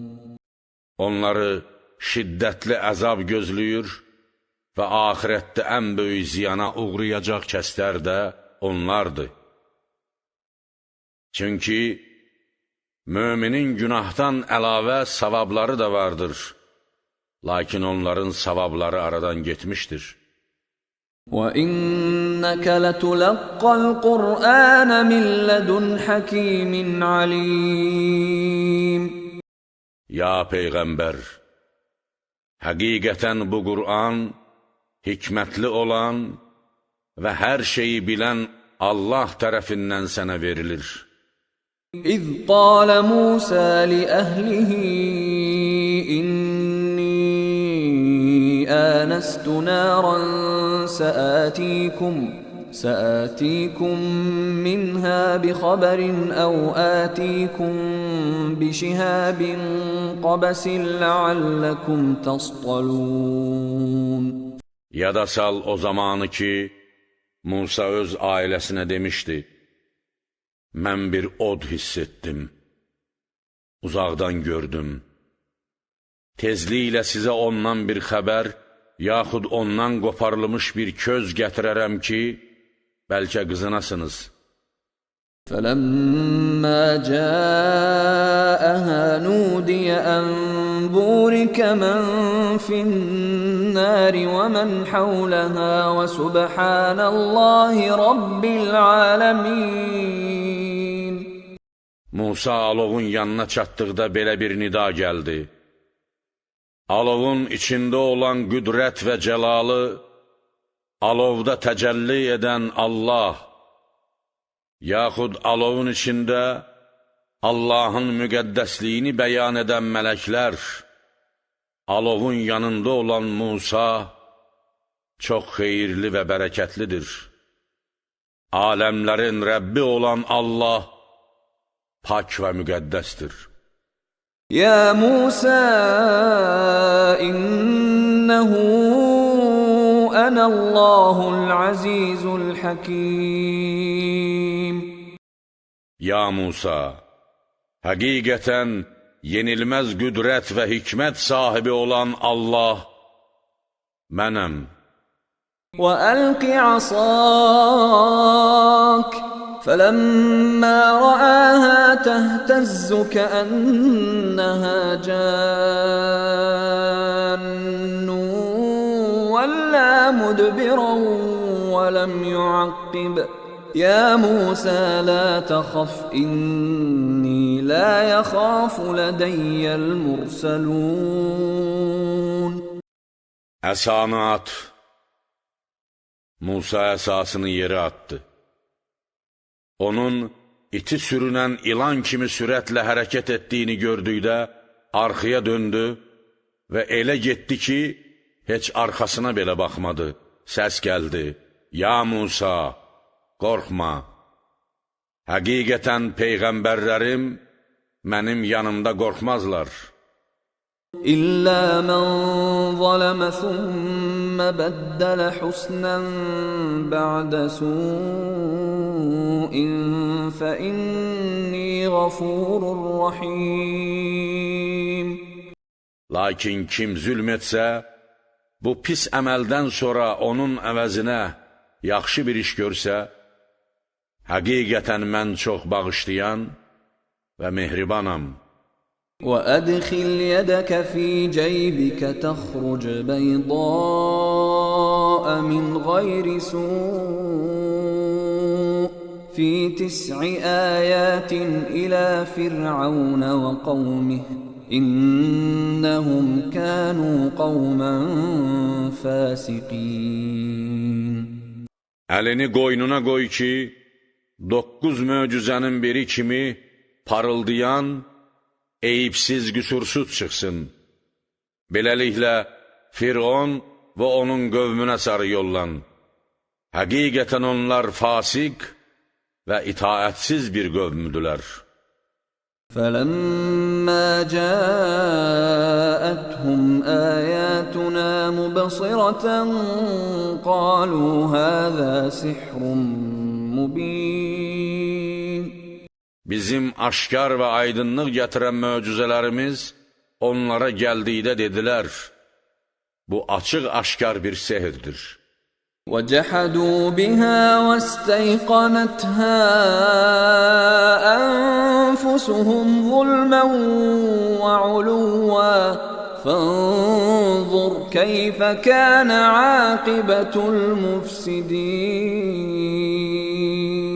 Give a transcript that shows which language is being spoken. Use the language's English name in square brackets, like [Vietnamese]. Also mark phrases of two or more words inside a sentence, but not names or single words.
[Azerbaijani] Onları şiddətli əzab gözləyir və axirətdə ən böyük ziyana uğrayacaq kəslər də onlardır. Çünki müminin günahdan əlavə savabları da vardır. Lakin onların savabları aradan getmişdir. [Arabic] وَإِنَّكَ لَتُلَقَّى الْقُرْآنَ مِنْ لَدُنْ حَكِيمٍ عَلِيمٍ. [Azerbaijani] Ya Peyğəmbər, həqiqətən bu Qur'an hikmətli olan və hər şeyi bilən Allah tərəfindən sənə verilir. [Arabic] إِذْ قَالَ مُوسَى لِأَهْلِهِ إِنِّي آنَسْتُ نَارًا سآتيكم منها بخبر أو آتيكم بشهاب قبس لعلكم تصطلون. [Azerbaijani] Yada sal o zamanı ki, Musa öz ailəsinə demişdi, mən bir od hiss etdim, uzaqdan gördüm. Tezliklə sizə ondan bir xəbər, yaxud ondan qoparılmış bir köz gətirərəm ki, bəlkə qızınasınız. [Arabic] فَلَمَّا جَاءَهَا نُودِيَ أَنْ بُورِكَ مَنْ فِي النَّارِ وَمَنْ حَوْلَهَا وَسُبْحَانَ اللّٰهِ رَبِّ الْعَالَمِينَ. [Azerbaijani] Musa alovun yanına çatdıqda belə bir nida gəldi. Alovun içində olan qüdrət və cəlalı, alovda təcəlli edən Allah, yaxud alovun içində Allahın müqəddəsliyini bəyan edən mələklər, alovun yanında olan Musa çox xeyirli və bərəkətlidir. Aləmlərin Rəbbi olan Allah pak və müqəddəsdir. [Arabic] يا موسى إنه أنا الله العزيز الحكيم. [Azerbaijani] Ya Musa, həqiqətən yenilməz qüdrət və hikmət sahibi olan Allah mənəm. [Arabic] وألق عصاك فلما رآها تهتز كأنها جان ولا مدبرا ولم يعقب يا موسى لا تخف إني لا يخاف لدي المرسلون. [Azerbaijani] Əsanı at. Musa əsasını yerə atdı. Onun iti sürünən ilan kimi sürətlə hərəkət etdiyini gördükdə arxaya döndü və elə getdi ki, heç arxasına belə baxmadı. Səs gəldi: Ya Musa, qorxma. Həqiqətən peyğəmbərlərim mənim yanımda qorxmazlar. [Arabic] إلا من ظلم ثم بدل حسنا بعد سوء فإني غفور رحيم. [Azerbaijani] Lakin kim zülm etsə, bu pis əməldən sonra onun əvəzinə yaxşı bir iş görsə, həqiqətən mən çox bağışlayan və mehribanam. [Arabic] وأدخل يدك في جيبك تخرج بيضاء من غير سوء في 9 آيات إلى فرعون وقومه إنهم كانوا قوما فاسقين. [Azerbaijani] Əlini qoynuna qoy ki, 9 möcüzənin biri kimi parıldayan, eyibsiz, qüsursuz çıxsın. Beləliklə, Firon və onun qövmünə sarı yollan. Həqiqətən onlar fasik və itaətsiz bir qövmüdülər. [Arabic] فَلَمَّا جَاءَتْهُمْ آيَاتُنَا مُبْصِرَةً قَالُوا هَذَا سِحْرٌ مُبِينٌ. [Azerbaijani] Bizim aşkar və aydınlıq gətirən möcüzələrimiz onlara gəldikdə dedilər, bu açıq-aşkar bir sehirdir. [Arabic] وَجَحَدُوا بِهَا وَاسْتَيْقَنَتْهَا أَنفُسُهُمْ ظُلْمًا وَعُلُوًّا فَانظُرْ كَيْفَ كَانَ عَاقِبَةُ الْمُفْسِدِينَ.